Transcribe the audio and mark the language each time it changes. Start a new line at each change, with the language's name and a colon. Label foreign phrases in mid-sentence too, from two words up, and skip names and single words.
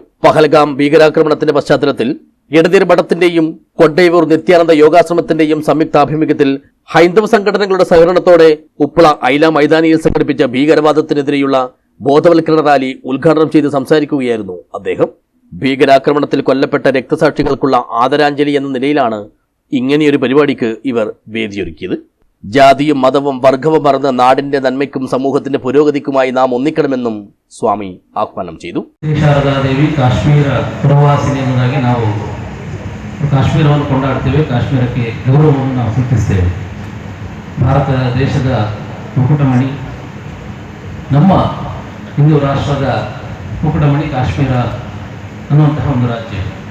Malayalam: പഹൽഗാം ഭീകരാക്രമണത്തിന്റെ പശ്ചാത്തലത്തിൽ ഇടനീർ മഠത്തിന്റെയും കൊണ്ടേവൂർ നിത്യാനന്ദ യോഗാശ്രമത്തിന്റെയും സംയുക്താഭിമുഖ്യത്തിൽ ഹൈന്ദവ സംഘടനകളുടെ സഹകരണത്തോടെ ഉപ്പള ഐല മൈതാനിയിൽ സംഘടിപ്പിച്ച ഭീകരവാദത്തിനെതിരെയുള്ള ബോധവൽക്കരണ റാലി ഉദ്ഘാടനം ചെയ്ത് സംസാരിക്കുകയായിരുന്നു അദ്ദേഹം. ഭീകരാക്രമണത്തിൽ കൊല്ലപ്പെട്ട രക്തസാക്ഷികൾക്കുള്ള ആദരാഞ്ജലി എന്ന നിലയിലാണ് ഇങ്ങനെയൊരു പരിപാടിക്ക് ഇവർ വേദിയൊരുക്കിയത്. ജാതിയും മതവും വർഗവും മറന്ന് നാടിന്റെ നന്മയ്ക്കും സമൂഹത്തിന്റെ പുരോഗതിക്കുമായി നാം ഒന്നിക്കണമെന്നും സ്വാമി ആഹ്വാനം ചെയ്തു.
Kannada: ಶಾರದಾದೇವಿ ಕಾಶ್ಮೀರ ಪ್ರವಾಸಿನಿ ಎಂಬುದಾಗಿ ನಾವು ಕಾಶ್ಮೀರವನ್ನು ಕೊಂಡಾಡ್ತೇವೆ. ಕಾಶ್ಮೀರಕ್ಕೆ ಗೌರವವನ್ನು ನಾವು ಸೂಚಿಸ್ತೇವೆ. ಭಾರತ ದೇಶದ ಮುಕುಟಮಣಿ, ನಮ್ಮ ಹಿಂದೂ ರಾಷ್ಟ್ರದ ಮುಕುಟಮಣಿ ಕಾಶ್ಮೀರ ಅನ್ನುವಂತಹ ಒಂದು ರಾಜ್ಯ.